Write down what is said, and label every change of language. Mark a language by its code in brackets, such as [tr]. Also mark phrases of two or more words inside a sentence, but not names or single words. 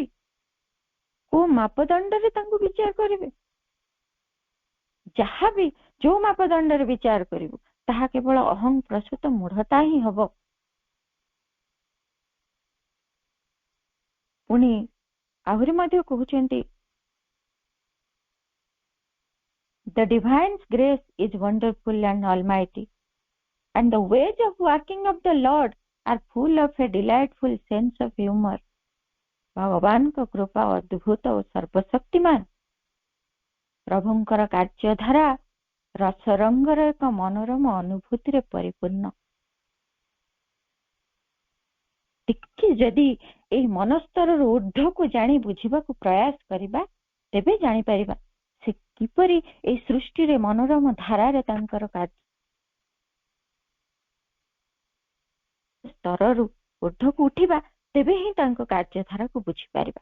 [or] କୋଉ ମାପଦଣ୍ଡରେ ତାଙ୍କୁ ବିଚାର କରିବେ? ଯାହାବି ଯୋଉ ମାପଦଣ୍ଡରେ ବିଚାର କରିବୁ ତାହା କେବଳ ଅହଂ ପ୍ରସୂତ ମୂଢତା ହିଁ ହବ। ପୁଣି ଆହୁରି ମଧ୍ୟ କହୁଛନ୍ତି, [en] the divine grace is wonderful and almighty, and the ways of working of the Lord are full of a delightful sense of humor. [or] ଭଗବାନଙ୍କ କୃପା ଅଦ୍ଭୁତ ଓ ସର୍ବଶକ୍ତିମାନ। ପ୍ରଭୁଙ୍କର କାର୍ଯ୍ୟଧାରା ରସରଙ୍ଗର ଏକ ମନୋରମ ଅନୁଭୂତିରେ ପରିପୂର୍ଣ୍ଣ। ଟିକେ ଯଦି ଏହି ମନସ୍ତରର ঊର୍ଧ୍ୱକୁ ଜାଣି ବୁଝିବାକୁ ପ୍ରୟାସ କରିବା, ତେବେ ଜାଣିପାରିବା ସେ କିପରି ଏହି ସୃଷ୍ଟିରେ ମନୋରମ ଧାରାରେ ତାଙ୍କର କାର୍ଯ୍ୟ ସ୍ତରରୁ ঊର୍ଧ୍ୱକୁ ଉଠିବା, ତେବେ ହିଁ ତାଙ୍କ କାର୍ଯ୍ୟଧାରାକୁ ବୁଝିପାରିବା।